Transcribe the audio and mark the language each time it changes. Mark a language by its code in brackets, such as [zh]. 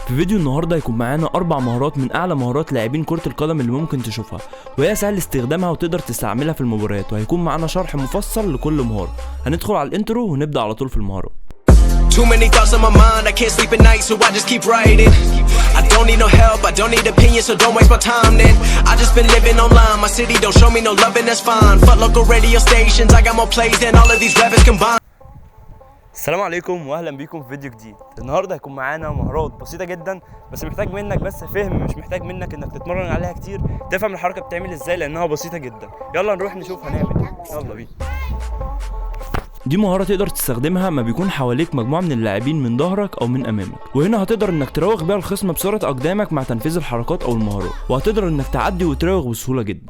[ar] في فيديو النهارده هيكون معانا 4 مهارات من اعلى مهارات لاعبين كرة القدم اللي ممكن تشوفها، وهي سهل استخدامها وتقدر تستعملها في المباريات، وهيكون معانا شرح مفصل لكل مهارة. هندخل على الانترو ونبدأ على طول في المهارات. [en] Too many thoughts on my mind, I can't sleep at night, so I just keep writing. I don't need no help, I don't need opinions, so don't waste my time then. I just been living online, my city don't show me no love and that's fine. Fuck local radio stations, I got more plays than all of these rappers combined. [ar] السلام عليكم واهلا بيكم في فيديو جديد. النهارده هيكون معانا مهارات بسيطه جدا، بس محتاج منك بس فهم، مش محتاج منك انك تتمرن عليها كتير، تفهم الحركه بتعمل ازاي لانها بسيطه جدا. يلا نروح نشوف هنعمل ايه. يلا بينا. دي مهارة تقدر تستخدمها ما بيكون حواليك مجموعة من اللاعبين من ظهرك أو من أمامك، وهنا هتقدر إنك تراوغ بيها الخصم بسرعة أقدامك مع تنفيذ الحركات أو المهارات، وهتقدر إنك تعدي وتراوغ بسهولة جدا.